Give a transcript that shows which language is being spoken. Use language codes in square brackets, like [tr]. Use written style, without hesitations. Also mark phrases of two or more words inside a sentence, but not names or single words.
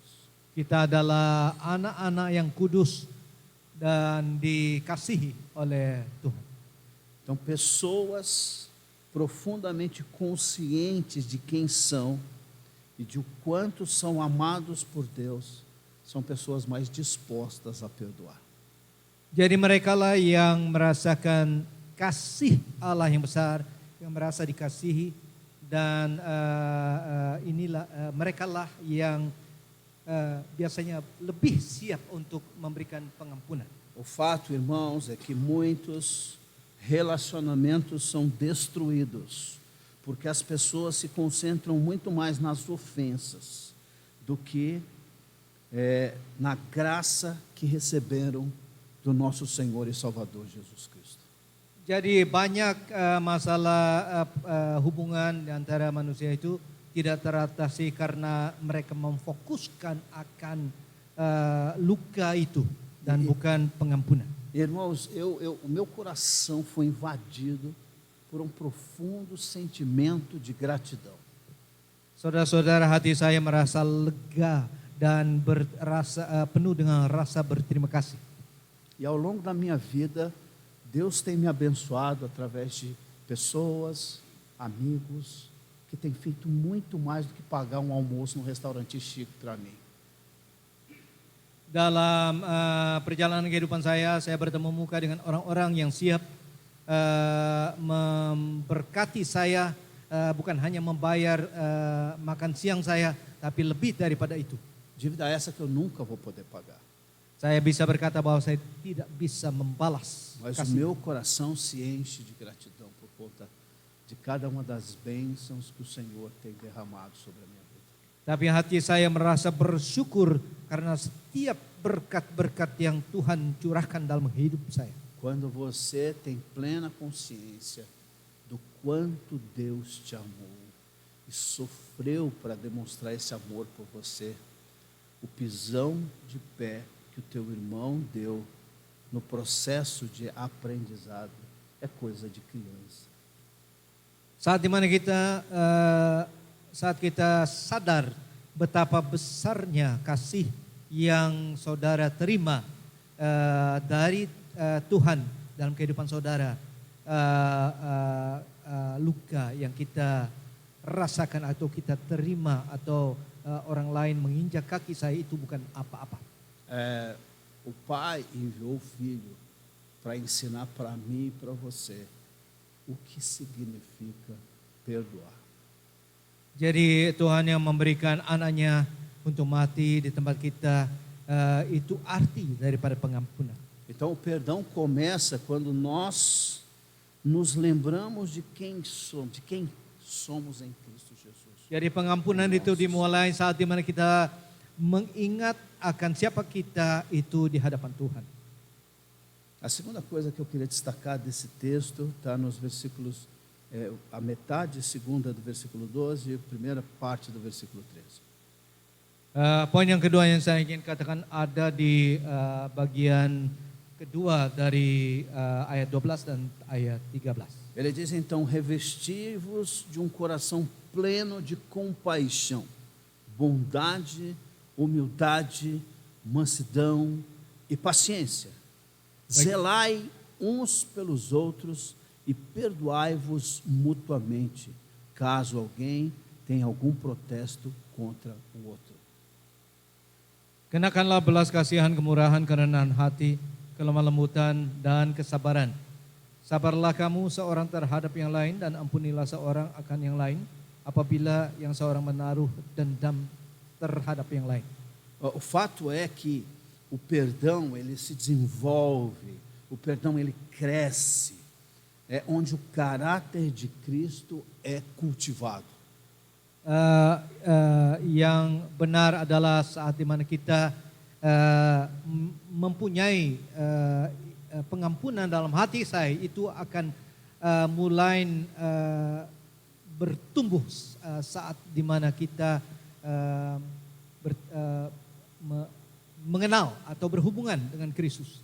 [id] Kita adalah anak-anak yang kudus dan dikasihi oleh Tuhan. [pt] Então, pessoas profundamente conscientes de quem são e de o quanto são amados por Deus, são pessoas mais dispostas a perdoar. [id] Jadi mereka lah yang merasakan kasih Allah yang besar, yang merasa dikasihi, dan mereka lah yang biasanya lebih siap untuk memberikan pengampunan. [pt] O fato, irmãos, é que muitos relacionamentos são destruídos porque as pessoas se concentram muito mais nas ofensas do que na graça que receberam do nosso Senhor e Salvador Jesus Cristo. [id] Jadi banyak masalah hubungan antara manusia itu tidak teratasi karena mereka memfokuskan akan luka itu dan bukan pengampunan. [pt] Irmãos, o meu coração foi invadido por um profundo sentimento de gratidão. [id] Saudara-saudara, hati saya merasa lega dan penuh dengan rasa berterima kasih. [pt] E ao longo da minha vida, Deus tem me abençoado através de pessoas, amigos, que têm feito muito mais do que pagar um almoço num restaurante chique para mim. [id] Dalam perjalanan kehidupan saya bertemu muka dengan orang-orang yang siap memberkati saya, bukan hanya membayar makan siang saya, tapi lebih daripada itu. [pt] Dívida essa que eu nunca vou poder pagar. [id] Saya bisa berkata bahwa saya tidak bisa membalas [pt] Mas o [id] kasih. [pt] meu coração se enche de gratidão por conta de cada uma das bênçãos que o Senhor tem derramado sobre a minha vida. [id] Tapi hati saya merasa bersyukur karena setiap berkat-berkat yang Tuhan curahkan dalam hidup saya. [pt] Quando você tem plena consciência do quanto Deus te amou e sofreu para demonstrar esse amor por você, o pisão de pé que o teu irmão deu no processo de aprendizado é coisa de criança. [id] Saat dimana saat kita sadar betapa besarnya kasih yang saudara terima dari Tuhan dalam kehidupan saudara, luka yang kita rasakan atau kita terima atau orang lain menginjak kaki saya itu bukan apa-apa. [pt] O Pai enviou o Filho para ensinar para mim e para você o que significa perdoar. [id] Jadi Tuhan yang memberikan anaknya untuk mati di tempat kita, itu arti daripada pengampunan. [pt] Então o perdão começa quando nós nos lembramos de quem somos em Cristo Jesus. [id] Jadi pengampunan itu dimulai saat dimana kita mengingat akan siapa kita itu di hadapan Tuhan. [pt] A segunda coisa que eu queria destacar desse texto está nos versículos, a metade segunda do versículo 12 e a primeira parte do versículo 13. [id] Poin yang kedua yang saya ingin katakan ada di bagian kedua dari ayat 12 dan ayat 13. [pt] Ele diz então: revesti-vos de um coração pleno de compaixão, bondade, humildade, mansidão e paciência. Zelai uns pelos outros e perdoai-vos mutuamente, caso alguém tenha algum protesto contra o outro. [id] Kenakanlah belas kasihan, kemurahan, kerendahan hati, kelemah lembutan, dan kesabaran. Sabarlah kamu seorang terhadap yang lain dan ampunilah seorang akan yang lain apabila yang seorang menaruh dendam terhadap yang lain. [pt] O fato é que o perdão ele se desenvolve, o perdão ele cresce, é onde o caráter de Cristo é cultivado. [id] Yang benar adalah saat dimana kita mempunyai pengampunan dalam hati saya, itu akan mulai bertumbuh saat dimana kita mengenal atau berhubungan dengan Kristus.